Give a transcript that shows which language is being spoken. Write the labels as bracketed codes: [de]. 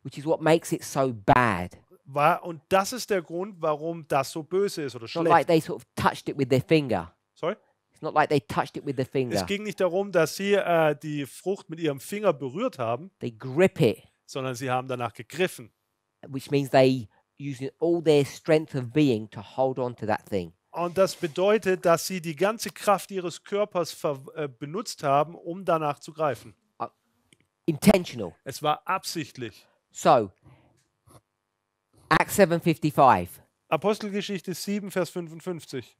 [en] which is what makes it so bad. [de] Und das ist der Grund, warum das so böse ist oder [en] It's not like [de] schlecht. [en] they sort of touched it with their finger. Sorry? It's not like they touched it with their finger. [de] Es ging nicht darum, dass sie die Frucht mit ihrem Finger berührt haben, [en] They grip it, [de] sondern sie haben danach gegriffen. [en] which means they using all their strength of being to hold on to that thing. [de] Und das bedeutet, dass sie die ganze Kraft ihres Körpers benutzt haben, um danach zu greifen. [en] Intentional. [de] Es war absichtlich. [en] So, Acts 7:55. [de] Apostelgeschichte 7, Vers 55.